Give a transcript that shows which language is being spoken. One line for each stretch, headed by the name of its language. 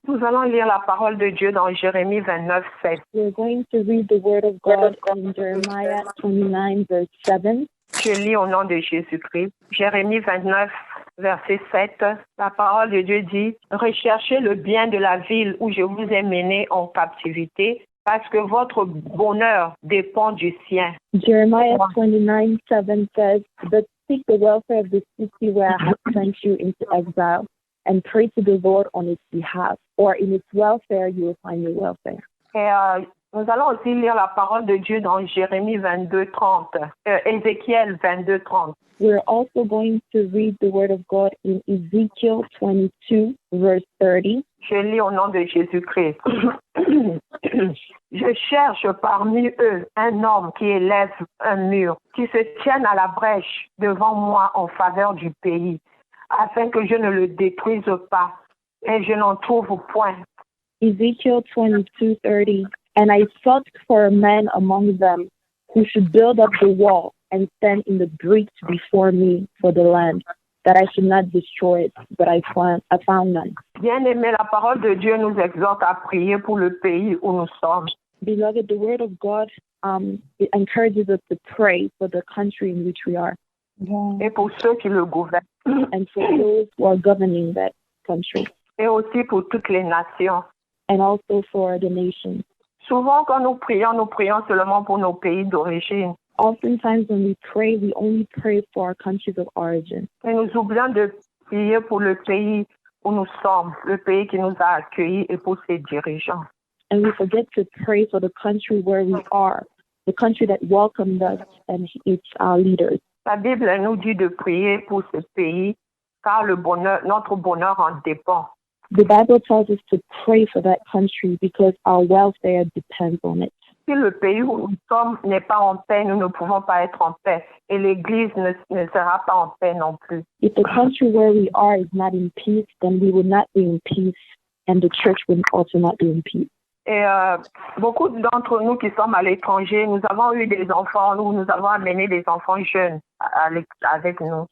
French: Nous allons lire la parole de Dieu dans Jérémie 29, 7.
English: We're going to read the Word of God in Jeremiah 29, verse 7.
French: Je lis au nom de Jésus-Christ. Jérémie 29, verset 7. La parole de Dieu dit « Recherchez le bien de la ville où je vous ai mené en captivité, parce que votre bonheur dépend du sien. »
English: Jeremiah 29, 7 says, "But seek the welfare of the city where I have sent you into exile, and pray to the Lord on its behalf, or in its welfare you will find your welfare."
French: Et nous allons aussi lire la parole de Dieu dans Jérémie 22, 30. Ézéchiel 22, 30.
English: We're also going to read the Word of God in Ezekiel 22, verse 30.
French: Je lis au nom de Jésus-Christ. Je cherche parmi eux un homme qui élève un mur, qui se tienne à la brèche devant moi en faveur du pays, afin que je ne le détruise pas, et je n'en trouve point.
English: Ezekiel 22, 30. And I sought for a man among them who should build up the wall and stand in the breach before me for the land, that I should not destroy it, but I found none.
French: Bien-aimé, la parole de Dieu nous exhorte à prier pour le pays où nous sommes.
English: Beloved, the Word of God it encourages us to pray for the country in which we are.
French: Et pour ceux qui le gouvernent.
English: And for those who are governing that country.
French: Et aussi pour toutes les nations.
English: And also for the nations.
French: Souvent, quand nous prions seulement pour nos pays d'origine.
English: Oftentimes when we only pray for our countries of origin.
French: Et nous oublions de prier pour le pays où nous sommes, le pays qui nous a accueillis et pour ses dirigeants.
English: And we forget to pray for the country where we are, the country that welcomed us and its leaders.
French: La Bible nous dit de prier pour ce pays, car notre bonheur en dépend.
English: The Bible tells us to pray for that country because our welfare depends on it.
French: Si le pays où nous sommes n'est pas en paix, nous ne pouvons pas être en paix. Et l'Église ne sera pas en paix non plus.
English: If the country where we are is not in peace, then we will not be in peace, and the church will also not be in peace.
French: Et beaucoup d'entre nous qui sommes à l'étranger, nous avons eu des enfants, nous avons amené des enfants jeunes avec nous.